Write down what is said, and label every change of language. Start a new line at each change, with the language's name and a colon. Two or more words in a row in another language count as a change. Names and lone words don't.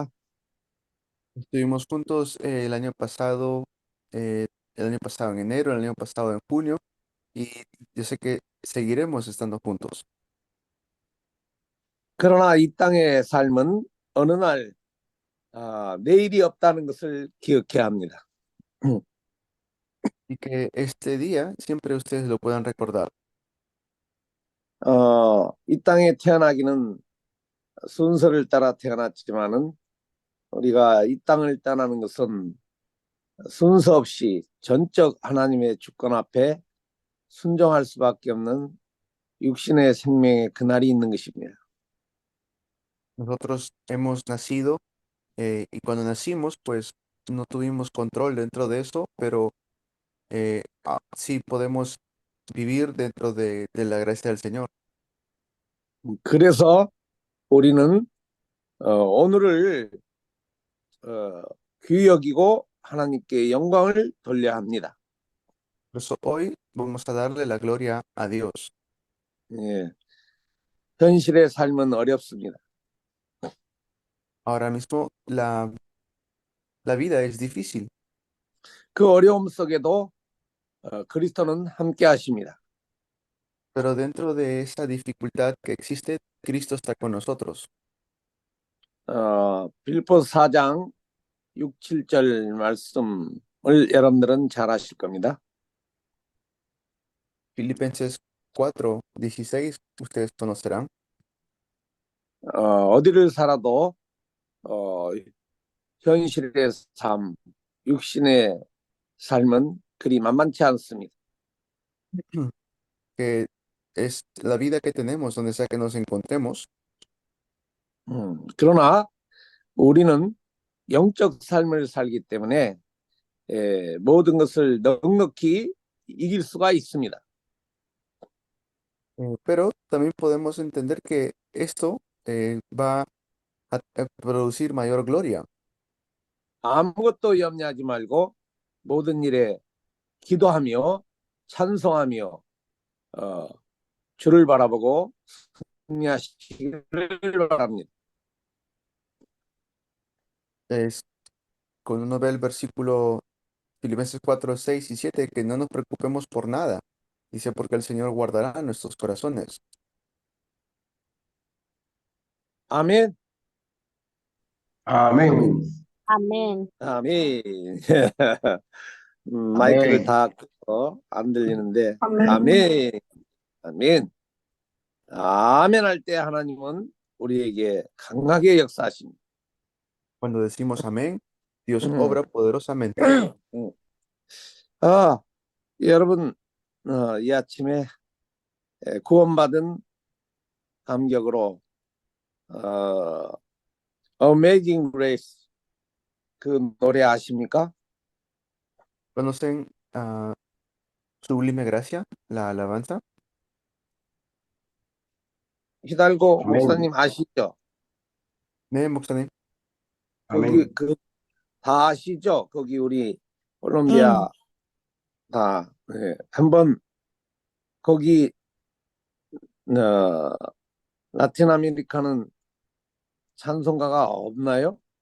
Spanish: Estuvimos juntos el año pasado en enero, el año pasado en junio, y yo sé que seguiremos estando juntos.
Korean: 그러나 이 땅의 삶은 어느 날 내일이 없다는 것을 기억해야 합니다.
Spanish: Y que este día siempre ustedes lo puedan recordar.
Korean: 이 땅에 태어나기는 순서를 따라 태어났지만은 우리가 이 땅을 떠나는 것은 순서 없이 전적 하나님의 주권 앞에 순종할 수밖에 없는 육신의 생명의 그날이 있는 것입니다.
Spanish: Nosotros hemos nacido y cuando nacimos, pues no tuvimos control dentro de eso, pero sí podemos vivir dentro de la gracia del Señor.
Korean: 그래서 우리는 오늘을 귀히 여기고 하나님께 영광을 돌려야 합니다.
Spanish: Por eso hoy vamos a darle la gloria a Dios.
Korean: 예. 현실의 삶은 어렵습니다.
Spanish: Ahora mismo la vida es difícil,
Korean: 그 어려움 속에도 그리스도는 함께 하십니다.
Spanish: pero dentro de esa dificultad que existe, Cristo está con nosotros.
Korean: 빌립보 4장 6, 7절 말씀을 여러분들은 잘 아실 겁니다.
Spanish: Filipenses 4:16, ustedes conocerán.
Korean: 어디를 살아도 현실의 삶, 육신의 삶은 그리 만만치 않습니다.
Spanish: Que es la vida que tenemos, donde sea que nos encontremos,
Korean: 그러나 우리는 영적 삶을 살기 때문에 모든 것을 넉넉히 이길 수가 있습니다.
Spanish: pero también podemos entender que esto va a producir mayor gloria.
Korean: 아무것도 염려하지 말고 모든 일에 기도하며 찬송하며 주를 바라보고 승리하시기를 바랍니다.
Spanish: Es cuando uno ve el versículo Filipenses 4:6 y 7, que no nos preocupemos por nada. Dice, porque el Señor guardará nuestros corazones.
Korean: 아멘.
Spanish: Amén. Amén.
Korean: 아멘. 마이크를 아멘. 다 끄고 안 들리는데 아멘. 아멘. 아멘. 아멘 할 때 하나님은 우리에게 강하게 역사하십니다.
Spanish: Cuando decimos amén, Dios Mm. obra poderosamente.
Korean: 여러분 이 아침에 구원받은 감격으로 Amazing Grace 그 노래 아십니까?
Spanish: ¿Conocen Sublime Gracia, la alabanza?
Korean: 히달고 아멘. 목사님 아시죠? 네, 목사님. 거기 아멘. 다 아시죠? 거기 우리 콜롬비아 다 한번 거기 라틴 아메리카는 찬송가가 없나요?